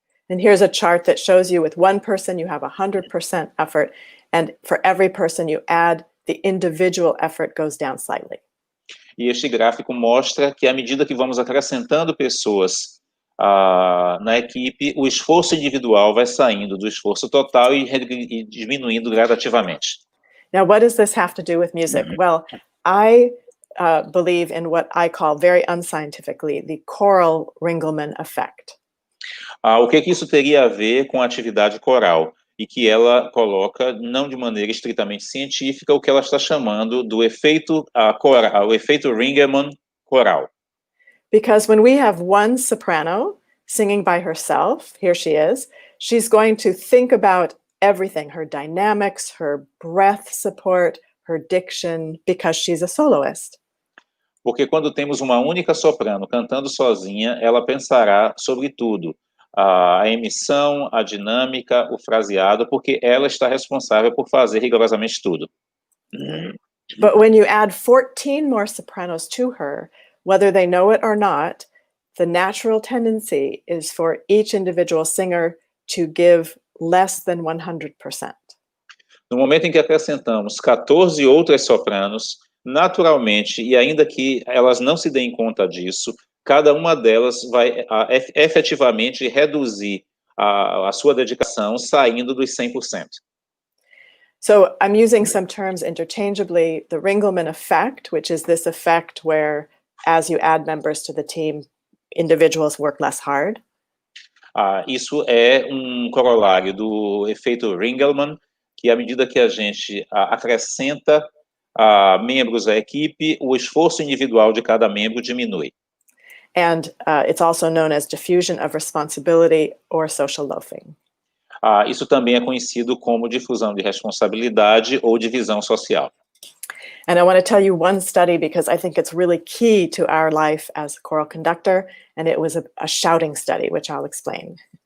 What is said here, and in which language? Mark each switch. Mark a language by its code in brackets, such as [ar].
[en] And here's a chart that shows you with one person you have 100% effort, and for every person you add, the individual effort goes down slightly. [pt] E este gráfico mostra que, à medida que vamos acrescentando pessoas na equipe, o esforço individual vai saindo do esforço total e diminuindo gradativamente. [en] Now, what does this have to do with music? Well, I believe in what I call very unscientifically the choral Ringelmann effect. [pt] O que isso teria a ver com a atividade coral? E que ela coloca, não de maneira estritamente científica, o que ela está chamando do efeito coral, o efeito Ringelmann coral. [en] Because when we have one soprano singing by herself, here she is, she's going to think about everything, her dynamics, her breath support, her diction, because she's a soloist. [pt] Porque quando temos uma única soprano cantando sozinha, ela pensará sobre tudo. A emissão, a dinâmica, o fraseado, porque ela está responsável por fazer rigorosamente tudo. [en] But when you add 14 more sopranos to her, whether they know it or not, the natural tendency is for each individual singer to give less than 100%. [pt] No momento em que acrescentamos 14 outras sopranos, naturalmente, e ainda que elas não se deem conta disso, cada uma delas vai efetivamente reduzir a sua dedicação saindo dos 100%. [en] So I'm using some terms interchangeably. The Ringelmann effect, which is this effect where as you add members to the team, individuals work less hard. [pt] Isso é corolário do efeito Ringelmann, que à medida que a gente acrescenta membros à equipe, o esforço individual de cada membro diminui. [en] And it's also known as diffusion of responsibility or social loafing. [pt] Isso também é conhecido como difusão de responsabilidade ou divisão social. [en] And I want to tell you one study because I think it's really key to our life as a choral conductor, and it was a shouting study, which I'll explain.